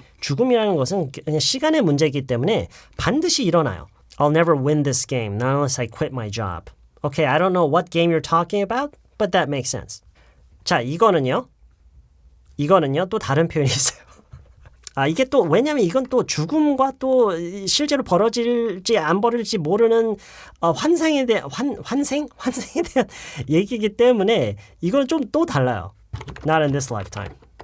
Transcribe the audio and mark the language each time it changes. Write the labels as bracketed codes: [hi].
[ko] 죽음이라는 것은 그냥 시간의 문제이기 때문에 반드시 일어나요. [en] I'll never win this game, not unless I quit my job. Okay, I don't know what game you're talking about, but that makes sense. [ko] 자, 이거는요 또 다른 표현이 있어요. 이게 또 왜냐면 이건 또 죽음과 또 실제로 벌어질지 안 벌어질지 모르는 환생에 대한 환생에 대한 얘기이기 때문에 이건 좀 또 달라요. [en] Not in this lifetime.